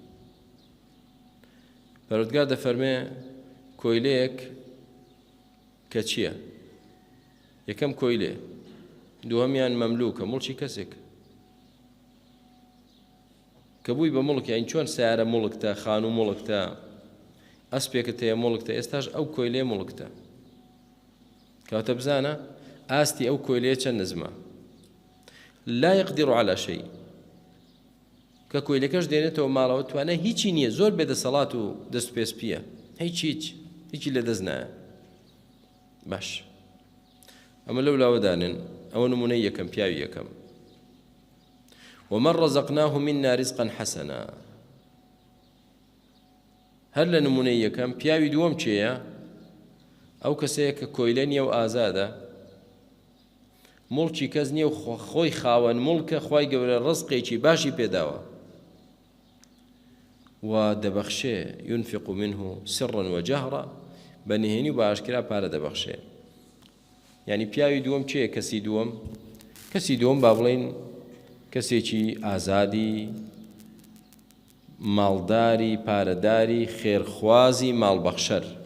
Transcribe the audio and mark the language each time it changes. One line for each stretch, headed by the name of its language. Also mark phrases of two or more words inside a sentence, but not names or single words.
Central Kurdish: پەروەردگار دەفەرمێ کۆیلەیەک کە چییە یەکەم کۆیلێ دووەمیان مەملووکە مڵکی کەسێک کە بووی بە مڵک یان چۆن سیارە مڵکتە خان و مڵکتە ئەسپێکت هەیە مڵکتە ئێستاش ئەو کۆیلێ مڵکتە کەواتە بزانە ئاستی ئەو کۆیلەیە چەند نزمە
Arabic: لا يقدر على شيء
Central Kurdish: کە کۆیلەکەش دێنێتەوە ماڵەوە توانە هیچی نییە زۆر بێدەسەڵات و دەست و پێسپیە هیچی لە دەست نایە باش ئەمە لەو لاوەدانن ئەوە نمونەی یەکەم پیاوی یەکەم
Arabic: ومن رزقناه منا رزقا حسنا
Central Kurdish: هەر لە نمونەی یەکەم پیاوی دووەم چێیە ئەو کەسەیە کە کۆیلە نییە و ئازادە مڵکی کەس نییە و خۆی خاوەن مڵکە خوای گەورە ڕزقێکی باشی پێداوە و دەبەخشێ
Arabic: ينفق منه سرا وجهرا
Central Kurdish: بەنهێنی و باشکرا پارە دەبەخشێ. یعنی پیاوی دووەم چییە؟ کەسی دووەم با بڵێن کەسێکی ئازادی ماڵداری پارەداری خێرخوازی ماڵبەخشەر.